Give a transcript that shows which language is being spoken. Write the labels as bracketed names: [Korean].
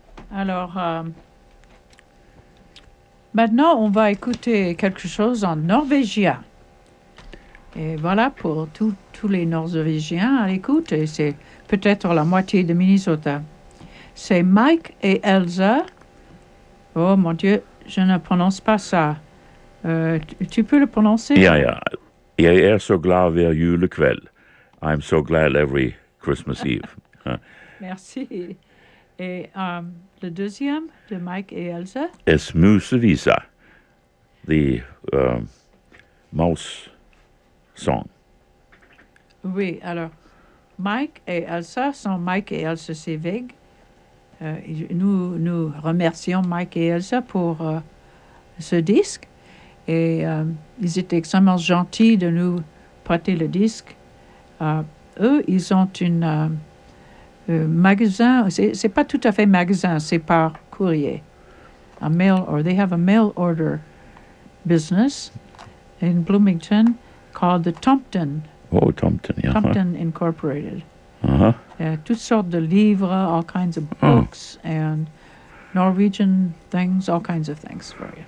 [French] Alors, maintenant, on va écouter quelque chose en norvégien. Et voilà pour tous les Norvégiens à l'écoute, et c'est peut-être la moitié de Minnesota. C'est Mike et Elsa. Oh, mon Dieu, je ne prononce pas ça. Tu peux le prononcer? [Norwegian] Jeg er så glad ved jule kveld. [English] I'm so glad every Christmas Eve. [French] Merci. Et le deuxième de Mike et Elsa? [English] Es Musevisa, the mouse song. [French] Oui, alors, Mike et Elsa sont Mike et Elsa Sivig. Nous remercions Mike et Elsa pour ce disque. Et ils étaient extrêmement gentils de nous prêter le disque. Eux, ils ont un magasin. C'est pas tout à fait magasin, c'est par courrier. [English] They have a mail order business in Bloomington called the Tompton. Oh, Tompton, yeah. Tompton Incorporated. Uh-huh. [French] Toutes sortes de livres, all kinds of books, and Norwegian things, all kinds of things for you.